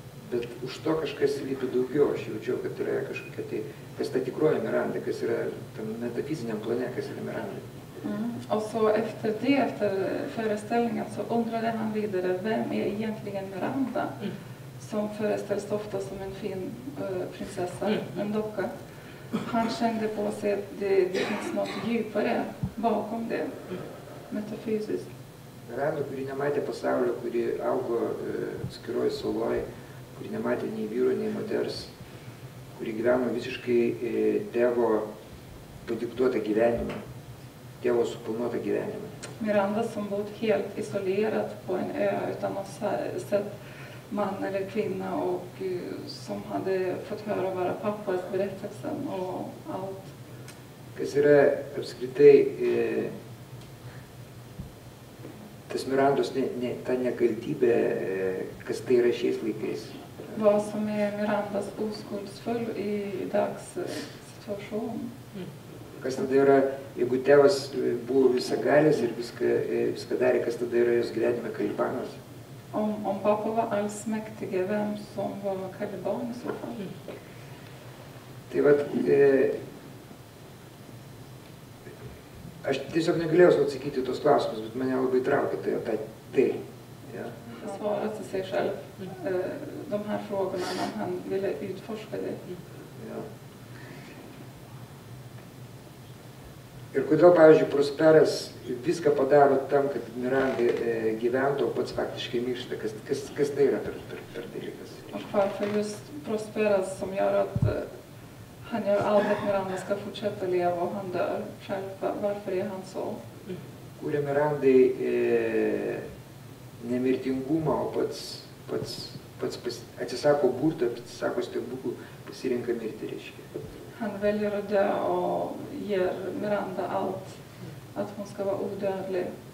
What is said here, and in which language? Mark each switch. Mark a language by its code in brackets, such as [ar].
[lt] Bet už to kažkas slypi daugiau. Aš jaučiau, kad yra kažkokia tai, kas ta tikroji Miranda, kas yra tam metafiziniam plane, kas yra Miranda. [sv] Och så efter föreställningen så undrade han vidare, vem är egentligen Miranda? Som föreställs ofta som en fin prinsessa, en docka. Han kände på sig att det finns något djupare bakom det, metafysiskt. [lt] Miranda, kuri nematė pasaulio, kuri augo atskiroj saloj, kuri nematė nei vyro, nei moters, kuri gyveno visiškai tėvo padiktuotą gyvenimą, tėvo suplanuotą gyvenimą. [sv] Miranda som bott helt isolerat på en ö utan att sett man eller kvinna och som hade fått höra vara pappas berättelsen och allt. [lt] Kas yra apskritai tas Mirandos ta nekaltybė, kas tai yra šiais laikais. [sv] Vad som är Mirandas oskuldsfull i dags situation. [lt] Kas tada yra, jeigu tėvas buvo visagalis ir viską darė, kas tada yra jos gyvenime kalibanas. [sv] Om pappa var allsmäktige, vem som var kaliban i så fall? [lt] Tai vat, aš tiesiog negalėjau atsakyti tos klausimus, bet mane labai traukė tai. [sv] Ja. Han svarade till sig själv de här frågorna när han ville utforska det. Ja. [lt] Ir kodėl, pavyzdžiui, Prosperas viską padaro tam, kad Miranda gyventų, o pats faktiškai miršta. Kas tai yra per dalykas? [sv] Och varför just Prosperas som gör att han gör allt att Miranda ska fortsätta leva och han dör själv. Varför är han så? [lt] Kūrė Mirandai nemirtingumą, o pats atsisako burto, atsisako stebuklų, pasirenka mirti, reiškia. [sv] Han väljer att dö och ger Miranda allt, att hon ska vara odödlig.